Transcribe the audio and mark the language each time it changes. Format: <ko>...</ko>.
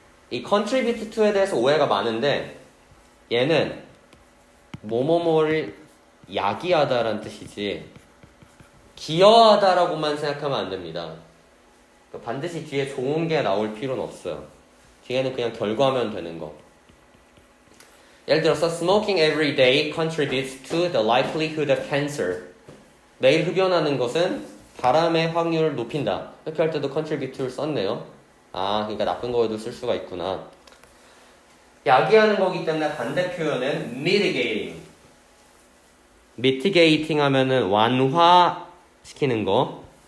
<ko>이 contribute to에 대해서 오해가 많은데 얘는 뭐뭐뭐를 야기하다라는 뜻이지 기여하다라고만 생각하면 안 됩니다. 반드시 뒤에 좋은 게 나올 필요는 없어요. 뒤에는 그냥 결과면 되는 거. 예를 들어서</ko> <en>smoking every day contributes to the likelihood of cancer.</en> <ko>매일 흡연하는 것은 바람의 확률을 높인다. 이렇게 할 때도 contribute를 썼네요. 아, 그러니까 나쁜 거에도 쓸 수가 있구나. 야기하는 거기 때문에 반대 표현은 mitigating. mitigating 하면은 완화시키는 거.</ko>